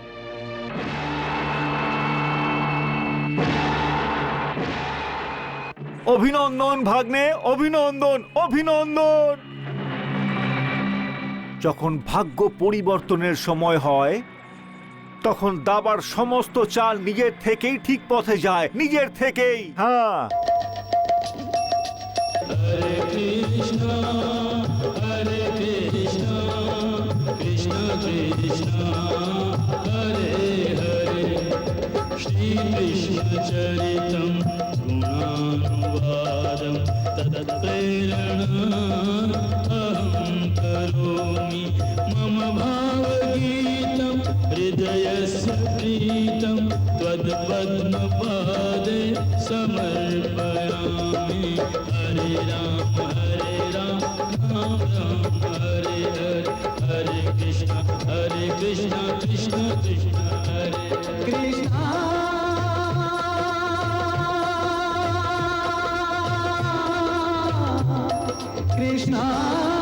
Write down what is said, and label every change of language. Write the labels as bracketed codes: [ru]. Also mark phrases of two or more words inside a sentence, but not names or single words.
[bn] অভিনন্দন ভাগ্নে, অভিনন্দন, অভিনন্দন। যখন ভাগ্য পরিবর্তনের সময় হয় তখন দাবার সমস্ত চাল নিজের থেকেই ঠিক পথে যায়, নিজের থেকেই। হ্যাঁ, [sa] श्रीकृष्णचरितं गुणानुवादं तत्प्रेरणा अहं करोमि मम भावगीतं हृदयस्य प्रीतं त्वत्पद्मपादे समर्पयामि हरे राम राम राम हरे हरे हरे कृष्ण कृष्ण कृष्ण हरे कृष्ण कृष्ण